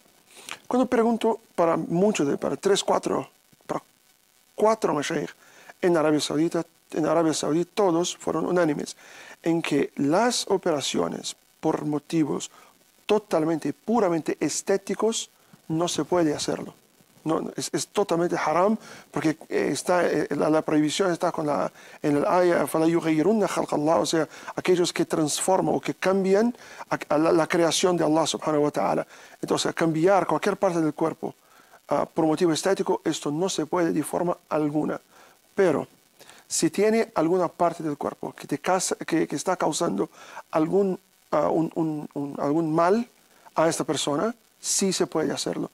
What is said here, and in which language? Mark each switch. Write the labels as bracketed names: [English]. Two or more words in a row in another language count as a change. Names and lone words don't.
[Spanish] Cuando pregunto para cuatro mashaykh en Arabia Saudita todos fueron unánimes en que las operaciones por motivos totalmente, puramente estéticos, no se puede hacerlo. No, es totalmente haram porque la prohibición está en el ayah [Arabic] فَلَا يُغَيِّرُنَّ خَلْقَ اللَّهِ, [Spanish] o sea, aquellos que transforman o que cambian la creación de Allah [Arabic] سبحانه وتعالى. [Spanish] Entonces, cambiar cualquier parte del cuerpo por motivo estético, esto no se puede de forma alguna. Pero si tiene alguna parte del cuerpo que está causando algún mal a esta persona, sí se puede hacerlo.